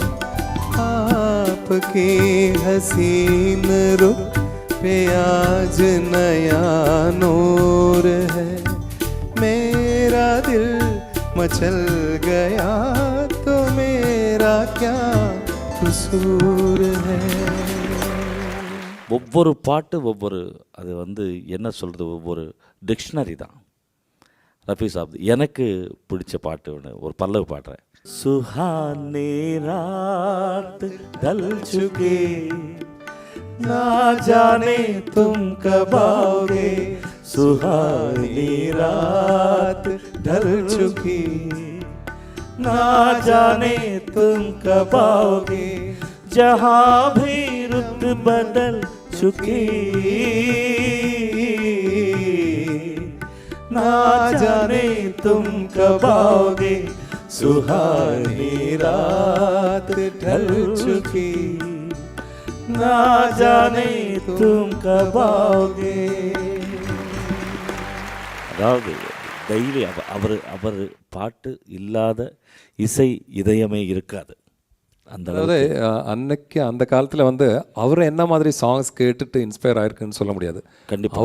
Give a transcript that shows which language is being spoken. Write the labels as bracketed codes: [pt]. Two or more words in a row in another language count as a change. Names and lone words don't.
[hi] आपकी हसीन रुख पे आज नया नूर है, मेरा दिल मचल गया तो मेरा क्या कसूर है। [ta] ஒவ்வொரு பாட்டு ஒவ்வொரு அது வந்து என்ன சொல்கிறது, ஒவ்வொரு டிக்ஷனரி தான் ரஃபி சாப். எனக்கு பிடிச்ச பாட்டு ஒன்று, ஒரு பல்லவி பாடுறேன். [hi] सुहानी रात ढल चुके, ना जाने तुम कब आओगे, सुहानी रात ढल चुकी, ना जाने तुम कब आओगे, जहाँ भी रुत बदल चुकी, ना जाने तुम कब आओगे, सुहानी रात ढल चुकी, ना जाने तुम कब आओगे. [ta] அதாவது டெய்லி அவர் பாட்டு இல்லாத இசை இதயமே இருக்காது. அதாவது அன்னைக்கு அந்த காலத்தில் வந்து அவர் என்ன மாதிரி சாங்ஸ் கேட்டுட்டு இன்ஸ்பயர் ஆயிருக்குன்னு சொல்ல முடியாது. கண்டிப்பாக